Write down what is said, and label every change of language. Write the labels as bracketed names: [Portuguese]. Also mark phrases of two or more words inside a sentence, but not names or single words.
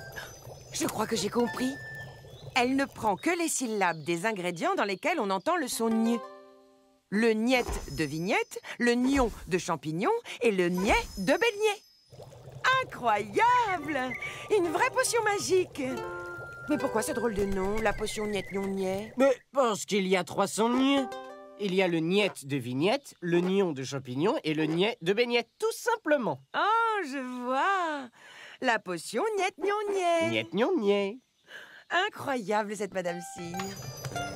[French] Je crois que j'ai compris. Elle ne prend que les syllabes des ingrédients dans lesquels on entend le son gne. Le niet de vignette, le gnon de champignon et le niais de beignet. Incroyable! Une vraie potion magique. Mais pourquoi ce drôle de nom, la potion niet gnon niet? Mais parce qu'il y a 300 gne. Il y a le niet de vignette, le gnon de champignon et le niet de baignette, tout simplement. Oh, je vois. La potion niet gnon niet. Niet gnon niet. Incroyable, cette Madame Cygne.